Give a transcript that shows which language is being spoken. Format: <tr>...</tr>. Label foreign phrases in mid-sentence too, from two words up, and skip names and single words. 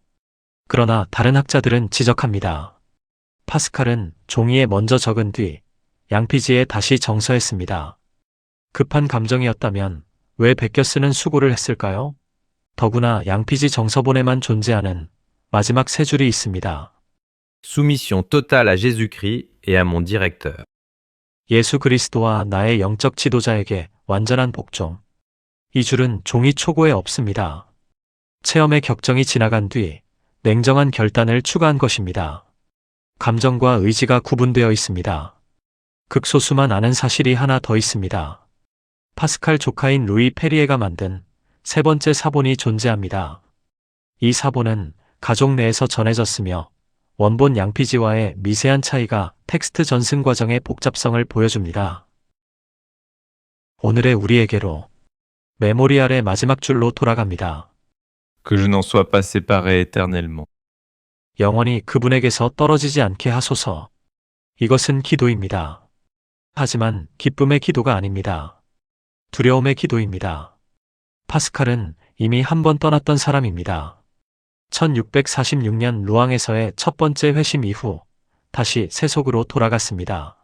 <ko>그러나 다른 학자들은 지적합니다. 파스칼은 종이에 먼저 적은 뒤 양피지에 다시 정서했습니다. 급한 감정이었다면 왜 베껴 쓰는 수고를 했을까요? 더구나 양피지 정서본에만 존재하는 마지막 세 줄이 있습니다.</ko> <fr>Soumission totale à Jésus-Christ et à mon directeur.</fr> <ko>예수 그리스도와 나의 영적 지도자에게 완전한 복종. 이 줄은 종이 초고에 없습니다. 체험의 격정이 지나간 뒤 냉정한 결단을 추가한 것입니다. 감정과 의지가 구분되어 있습니다. 극소수만 아는 사실이 하나 더 있습니다. 파스칼 조카인 루이 페리에가 만든 세 번째 사본이 존재합니다. 이 사본은 가족 내에서 전해졌으며 원본 양피지와의 미세한 차이가 텍스트 전승 과정의 복잡성을 보여줍니다. 오늘의 우리에게로 메모리알의 마지막 줄로 돌아갑니다.</ko> <fr>Que je n'en sois pas séparé éternellement.</fr> <ko>영원히 그분에게서 떨어지지 않게 하소서. 이것은 기도입니다. 하지만 기쁨의 기도가 아닙니다. 두려움의 기도입니다. 파스칼은 이미 한 번 떠났던 사람입니다. 1646년 루앙에서의 첫 번째 회심 이후 다시 세속으로 돌아갔습니다.</ko>